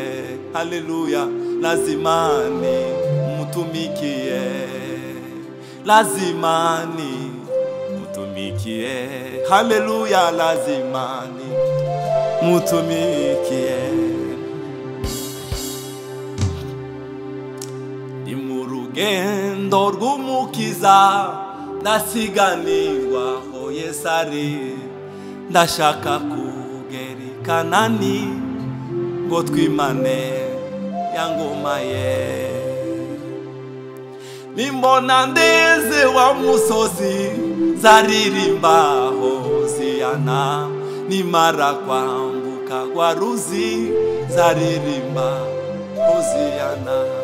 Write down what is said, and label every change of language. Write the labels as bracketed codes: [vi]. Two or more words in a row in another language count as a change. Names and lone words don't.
[sw] Haleluya. Lazima ni mutumikie. Lazima ni mutumikie. Haleluya. Lazima ni mutumikie. [rn] Ni murugendo rw'umukiza, ndasiganirwa ho Yesu ari, ndashaka kugera i Kanani ngo twimane ya ngoma ye. Nimbona ndeze wa musozi zaririmba Hoziyana, nimara kwambuka kwambuka rwa ruzi nzaririmba hoziyana.